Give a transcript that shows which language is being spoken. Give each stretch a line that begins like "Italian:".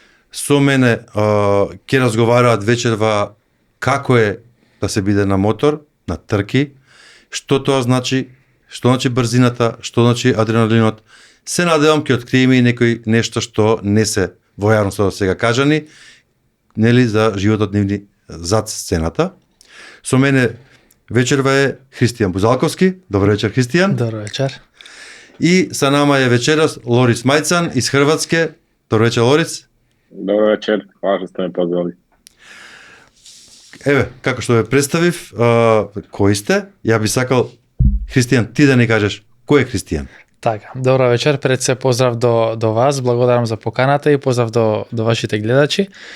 Macedonian: Со мене ќе разговараат вечерва како е да се биде на мотор, на трки, што тоа значи, што значи брзината, што значи адреналинот. Се надевам ќе откриеме и некој нешто што не се во јавноста до сега кажани, нели за животот нивни зад сцената. Со мене вечерва е Христијан Бузалковски. Добро вечер, Христијан. Добро вечер.
Croatian: И са нама е вечерас Лорис Мајцан из Хрватске.
Macedonian: Добро вечер, Лорис.
Croatian: Добро вечер, хвала што сте ме позвали.
Macedonian: Еве, како што ве представив, кој сте? Ја би сакал, Христијан, ти да ни кажеш кој е Христијан? Така, добро вечер, пред се поздрав до вас, благодарам за поканата и поздрав до вашите гледачи.